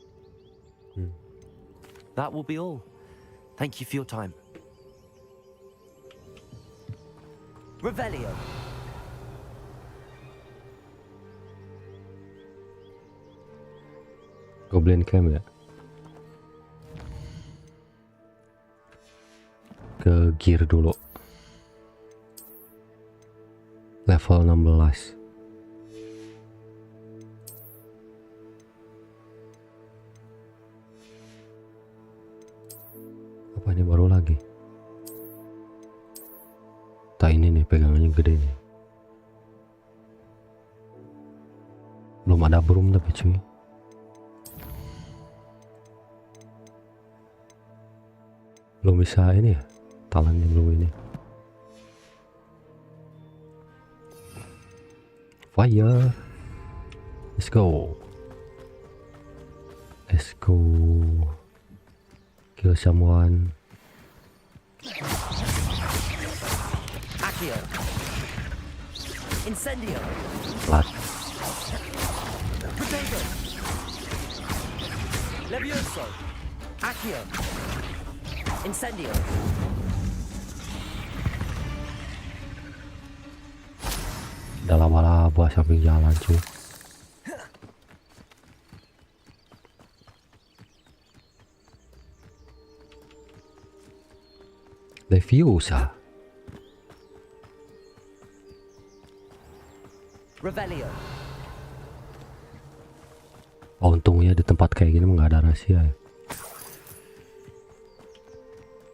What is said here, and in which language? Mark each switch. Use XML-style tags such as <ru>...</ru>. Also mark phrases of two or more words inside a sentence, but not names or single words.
<en>That will be all. Thank you for your time. Revelio.</en> <id>Goblin Camp ya. Ke gear dulu. Level 16. Apa ini baru lagi? Tak, ini nih pegangannya gede nih. Belum ada broom tapi cuy. Belum bisa ini ya, talangnya belum ini.</id> <en>Fire, let's go. Let's go. Kill someone. Accio. Incendio. Blood. Potato. Levioso. Accio. Incendio.</en> <id>Udah laba-laba samping jalan cuy. Leviosa. Revelio. Oh, untungnya di tempat kayak gini nggak ada rahasia ya.</id>